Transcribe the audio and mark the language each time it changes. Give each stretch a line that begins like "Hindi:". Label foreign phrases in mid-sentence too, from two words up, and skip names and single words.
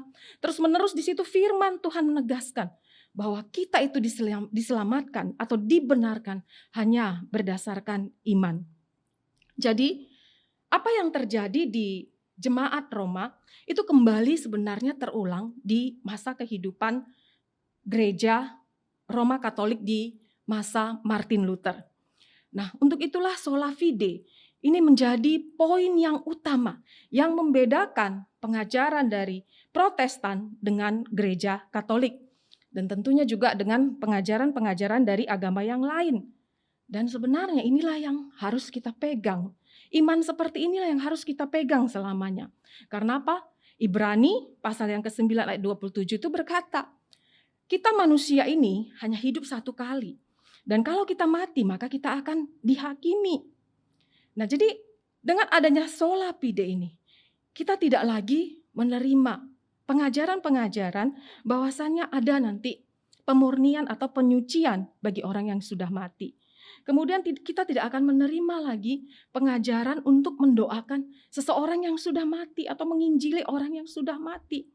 Indonesian: Terus menerus di situ firman Tuhan menegaskan bahwa kita itu diselamatkan atau dibenarkan hanya berdasarkan iman. Jadi apa yang terjadi di jemaat Roma itu kembali sebenarnya terulang di masa kehidupan gereja Roma Katolik di masa Martin Luther. Nah, untuk itulah
Latin: sola fide
Indonesian: ini menjadi poin yang utama yang membedakan pengajaran dari Protestan dengan gereja Katolik. Dan tentunya juga dengan pengajaran-pengajaran dari agama yang lain. Dan sebenarnya inilah yang harus kita pegang. Iman seperti inilah yang harus kita pegang selamanya. Karena apa? Ibrani pasal yang ke-9 ayat 27 itu berkata, kita manusia ini hanya hidup satu kali. Dan kalau kita mati, maka kita akan dihakimi. Nah, jadi dengan adanya
Latin: sola fide
Indonesian: ini, kita tidak lagi menerima pengajaran-pengajaran bahwasannya ada nanti pemurnian atau penyucian bagi orang yang sudah mati. Kemudian kita tidak akan menerima lagi pengajaran untuk mendoakan seseorang yang sudah mati atau menginjili orang yang sudah mati.